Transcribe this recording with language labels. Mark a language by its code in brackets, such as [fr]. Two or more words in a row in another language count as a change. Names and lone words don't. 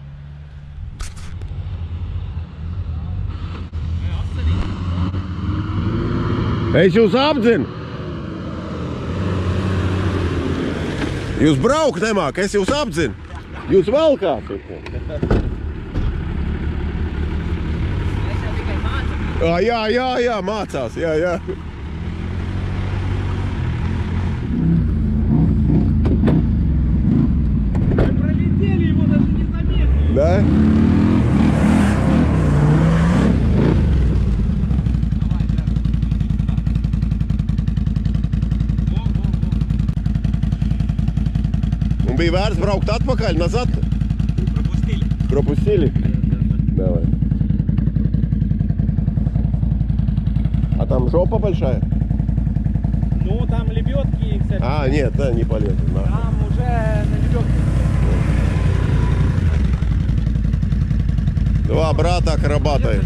[lv] Es jūs apdzinu. Jūs braukt nemāk, es jūs apdzinu. Jūs valkāt. Jā, mācās, jā. [ru] Пролетели его даже незаметно. Да? [lv] Un bija vērts braukt atpakaļ, [ru] назад? Пропустили. Пропустили? Давай. А там жопа большая? Ну, там лебедки, кстати. А, нет, да, не полезет. Там уже на лебедке. Два брата акробата.